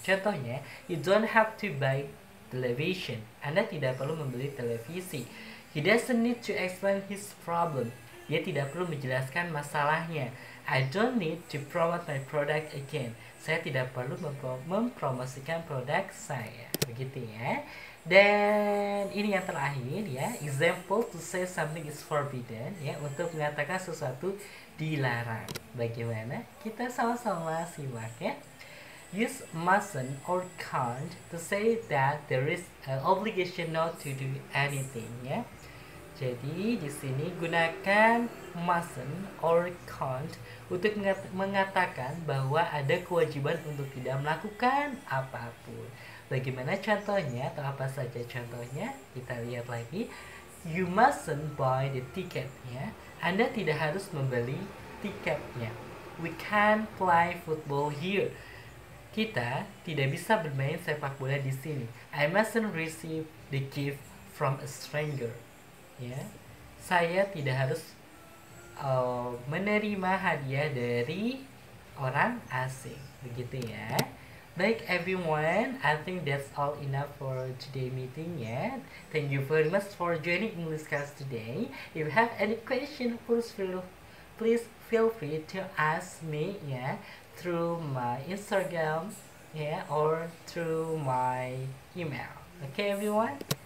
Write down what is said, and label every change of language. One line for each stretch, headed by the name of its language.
Indonesian: Contohnya,
English: you don't have to buy television.
Indonesian: Anda tidak perlu membeli televisi.
English: He doesn't need to explain his problem.
Indonesian: Dia tidak perlu menjelaskan masalahnya.
English: I don't need to promote my product again.
Indonesian: Saya tidak perlu mempromosikan produk saya. Begitu, ya. Dan ini yang terakhir, ya,
English: example to say something is forbidden,
Indonesian: ya, untuk mengatakan sesuatu dilarang. Bagaimana? Kita sama-sama simak, ya.
English: Use mustn't or can't to say that there is an obligation not to do anything, ya.
Indonesian: Jadi di sini gunakan mustn't or can't untuk mengatakan bahwa ada kewajiban untuk tidak melakukan apapun. Bagaimana contohnya atau apa saja contohnya? Kita lihat lagi.
English: You mustn't buy the ticket, ya.
Indonesian: Anda tidak harus membeli tiketnya.
English: We can't play football here.
Indonesian: Kita tidak bisa bermain sepak bola di sini.
English: I mustn't receive the gift from a stranger.
Indonesian: Ya, saya tidak harus menerima hadiah dari orang asing. Begitu, ya.
English: Baik everyone, I think that's all enough for today meeting, ya. Thank you very much for joining English class today. If you have any question, please feel free to ask me, ya, through my Instagram, yeah, or through my email. Okay, everyone.